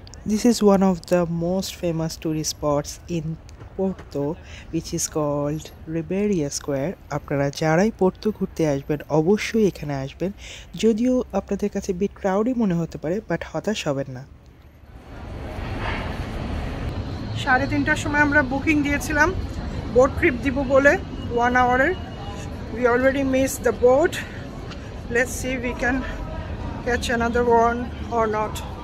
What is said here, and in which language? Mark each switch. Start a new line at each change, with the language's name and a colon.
English: This is one of the most famous tourist spots in Porto, which is called Ribeira Square.
Bangla: আপনারা যারাই Porto ঘুরতে আসবেন অবশ্যই এখানে আসবেন। যদিও আপনাদের কাছে বিট ক্রাউডই মনে হতে পারে, বাট হতাশ হবেন না। 3:30টার সময় আমরা বুকিং দিয়েছিলাম বোট ট্রিপ দিব বলে 1 আওয়ারের।
English: We already missed the boat. Let's see if we can catch another one or not.